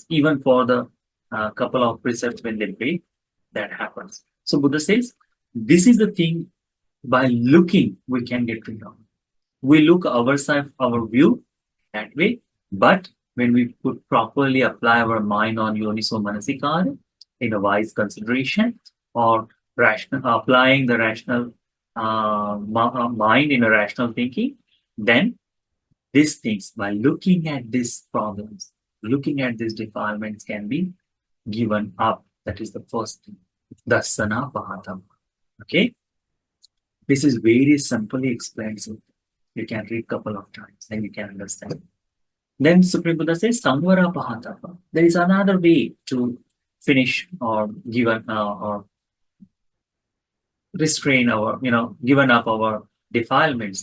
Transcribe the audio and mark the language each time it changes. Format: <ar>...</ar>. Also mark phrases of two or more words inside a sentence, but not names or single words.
<en>Even for the couple of precepts when they break, that happens. So Buddha says this is the thing. By looking, we can get to know. We look ourselves, our view that way, but when we could properly apply our mind on</en> <pi>yoniso manasikara</pi> <en>in a wise consideration, or applying the rational mind in a rational thinking, then these things, by looking at these problems, looking at these defilements, can be given up. That is the first thing.</en> <pi>Dasana pahatam.</pi> <en>Okay? This is very simply explained. So you can read a couple of times and you can understand. Then Supreme Buddha says,</en> <pi>Samvara pahatapa.</pi> <en>There is another way to finish or given or restrain our, given up our defilements.</en>